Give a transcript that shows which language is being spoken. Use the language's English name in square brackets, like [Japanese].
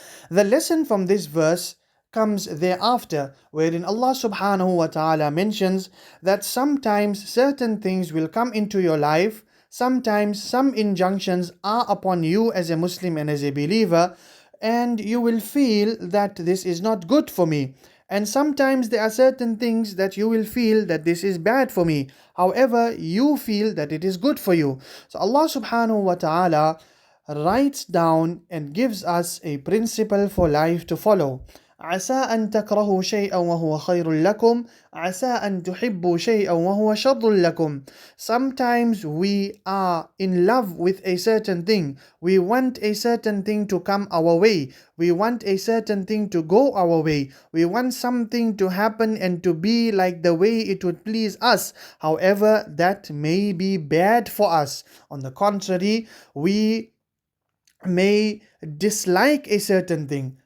[English] The lesson from this verse comes thereafter, wherein Allah subhanahu wa ta'ala mentions that sometimes certain things will come into your life, sometimes some injunctions are upon you as a Muslim and as a believer, and you will feel that this is not good for me. And sometimes there are certain things that you will feel that this is bad for me. However, you feel that it is good for you. So Allah subhanahu wa ta'ala writes down and gives us a principle for life to follow. [Arabic] عسى أن تكرهوا شيئا وهو خير لكم عسى أن تحبوا شيئا وهو شر لكم. [English] Sometimes we are in love with a certain thing. We want a certain thing to come our way. We want a certain thing to go our way. We want something to happen and to be like the way it would please us. However, that may be bad for us. On the contrary, we may dislike a certain thing.